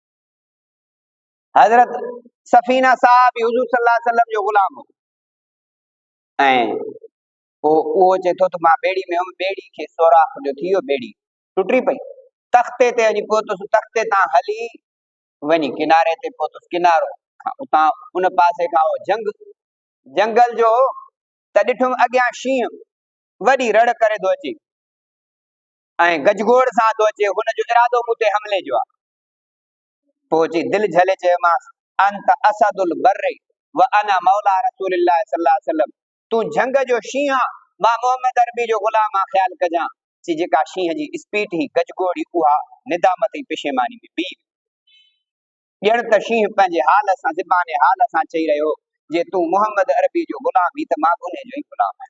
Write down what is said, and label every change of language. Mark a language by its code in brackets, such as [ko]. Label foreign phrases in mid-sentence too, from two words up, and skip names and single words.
[sd] हज़रत सफ़ीना साहब हुज़ूर [ar] صلى الله عليه وسلم [sd] जो गुलाम हो, ऐं पोइ उहो चए थो त मां ॿेड़ी में हुअमि, ॿेड़ी खे सोराख़ जो थी वियो, ॿेड़ी टुटी पई, तख़्ते ते वञी पहुतुसि, तख़्ते तां हली वञी किनारे ते पहुतुसि, किनारो उतां उन पासे खां जंगल जो, त ॾिठुमि अॻियां शींहं वॾी रड़ करे थो अचे ऐं गजगोड़ सां थो अचे, हुनजो इरादो मूं ते हमले जो आहे। पोइ अची दिलि झले चयोमांसि, [ar] أنت أسد البر وأنا مولى رسول الله صلى الله عليه وسلم. [sd] तूं जंग जो शींहं आहे, मां मोहम्मद अरबी जो गुलाम आहे, ख़्यालु कजां। ची जेका शींहं जी स्पीड ही गजगोड़ी, उहा निदामत ऐं पेशेमानी में बीह। ॼण त शींहं पंहिंजे हाल सां, ज़बाने हाल सां चई रहियो, जे तूं मोहम्मद अरबी जो गुलाम ही त मां उन जो ई गुलाम आहियां।